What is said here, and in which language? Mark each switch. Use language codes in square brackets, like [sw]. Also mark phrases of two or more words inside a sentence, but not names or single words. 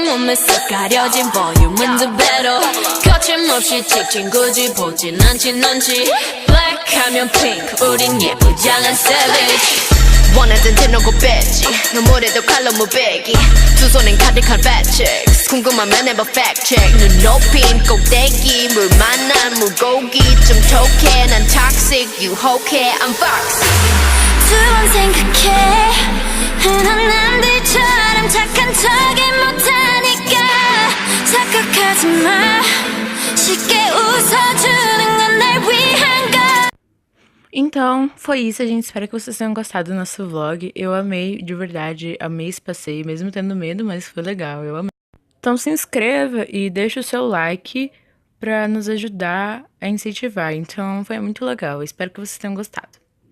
[ko] 몸에 쓱 가려진 볼륨은 두 배로 거침없이 찍힌 굳이 보진 않지 넌지 Black 하면 pink 우린 예쁘장한 savage 원하던 대놓고 뺐지 너무래도 칼로 무배기 두 손엔 가득한 [en] fat chicks [ko] 궁금하면 해봐 [en] fact check [ko] 눈 높인 꼭대기 물 만난 물고기 좀 톡해 난 toxic 유혹해 [en] I'm fox [ko] 두 번 생각해 흔한 남들처럼 착한 척이 못하니까 착각하지 마 쉽게 웃어주는 건 날 위한 것. [pt] Então, foi isso, gente. Espero que vocês tenham gostado do nosso vlog. Eu amei, de verdade, amei esse passeio, mesmo tendo medo, mas foi legal, eu amei. Então se inscreva e deixa o seu like pra nos ajudar a incentivar. Então foi muito legal, espero que vocês tenham gostado.